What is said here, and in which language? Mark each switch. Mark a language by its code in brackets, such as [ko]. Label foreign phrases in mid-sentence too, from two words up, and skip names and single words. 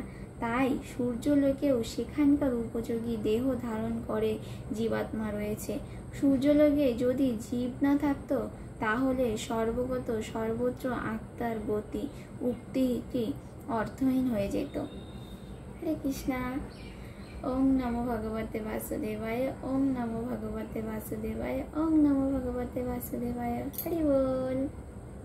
[bn] তাই সূর্যলোকেও সেখানকার উপযোগী দেহ ধারণ করে জীবাত্মা রয়েছে। সূর্যলোকে যদি জীব না থাকত, তাহলে সর্বগত, সর্বত্র আত্মার গতি উক্তিটি অর্থহীন হয়ে যেত। [sa] হরে কৃষ্ণা। ওম নমো ভগবতে বাসুদেবায়, ওম নমো ভগবতে বাসুদেবায়, ওম নমো ভগবতে বাসুদেবায়। [bn] হরি বল।